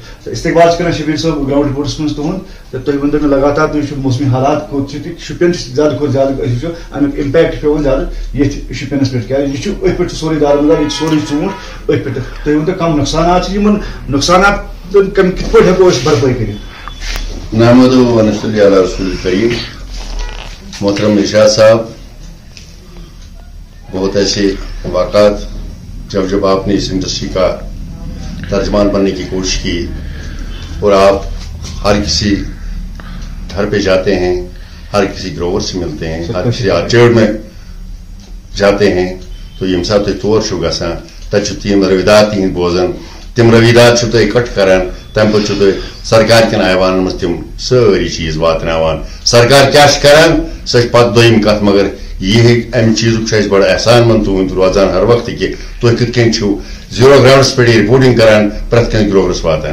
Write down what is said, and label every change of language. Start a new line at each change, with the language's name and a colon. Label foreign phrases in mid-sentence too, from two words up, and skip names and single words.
Kashmiri: تہٕ استقبال چھِ کران شبیٖر صٲب
English: ground reports
Kashmiri: منٛز تُہُنٛد. تہٕ تُہۍ ؤنۍتو مےٚ لگاتار تُہۍ وٕچھِو موسمی حالات کوٚت چھِ تہٕ شُپین چھِ زیادٕ کھۄتہٕ زیادٕ أسۍ وٕچھو امیُک امپیکٹ پیوان زیادٕ ییٚتھۍ شُپینس پٮ۪ٹھ، کیازِ یہِ چھُ أتھۍ پٮ۪ٹھ چھُ سورُے دارمدار، ییٚتہِ سورُے ژوٗنٛٹھ أتھۍ پٮ۪ٹھ. تُہۍ ؤنۍتو کم نقصانات چھِ، یِمن نقصانات کِتھ پٲٹھۍ ہٮ۪کو أسۍ بھرپٲے کٔرِتھ؟
Arabic: نحمدہ و نصلی علی رسول کریم.
Urdu: محترم ارشاد صاحب، بہت ایسے واقعات جب آپ نے اس انڈسٹری کا ترجمان بننے کی کوشش کی اور آپ ہر کسی گھر پہ جاتے ہیں، ہر کسی گروور سے ملتے ہیں، ہر کسی آرچرڈ میں جاتے ہیں،
Kashmiri: تو یم سات تُہۍ تور چھِو گژھان تتہِ چھِو تِم رویدات تِہنٛدۍ بوزان، تِم رویدات چھِو تُہۍ اِکٹھ کران، تمہِ پتہٕ چھِو تُہۍ سرکار کٮ۪ن ایوانن منٛز تِم سٲری چیٖز واتناوان. سرکار کیٛاہ چھِ کران سۄ چھِ پتہٕ دوٚیِم کتھ، مگر یہِ ہیٚکہِ امہِ چیٖزُک چھُ اَسہِ بڑٕ احسان منٛد تُہُنٛد روزان ہر وقتہٕ کہِ تُہۍ کِتھ کٔنۍ چھِو زیٖرو گراوُنڈس پٮ۪ٹھ یہِ رِپورٹنگ کران پرٛٮ۪تھ کٲنٛسہِ گروورس واتان.